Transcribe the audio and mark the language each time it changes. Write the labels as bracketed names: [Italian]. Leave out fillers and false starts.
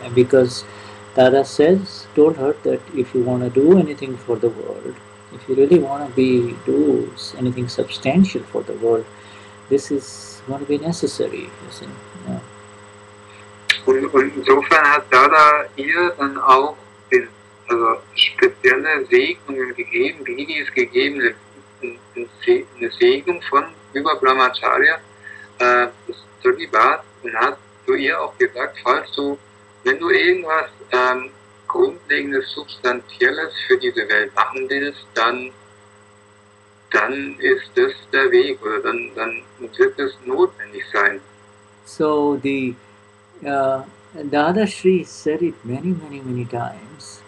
[English] And because Dada told her that if you want to do anything for the world, if you really want to do anything substantial for the world, this is going to be necessary, you see. Yeah. [German] Und insofern hat Dada ihr dann auch spezielle Segnungen gegeben, wie die es gegeben hat, eine Segnung über Brahmacharya, das Zölibat, und hat zu ihr auch gesagt, wenn du irgendwas Grundlegendes, Substanzielles für diese Welt machen willst, dann ist das der Weg, oder dann wird es notwendig sein. [English] So the Dadashri said it many, many, many times.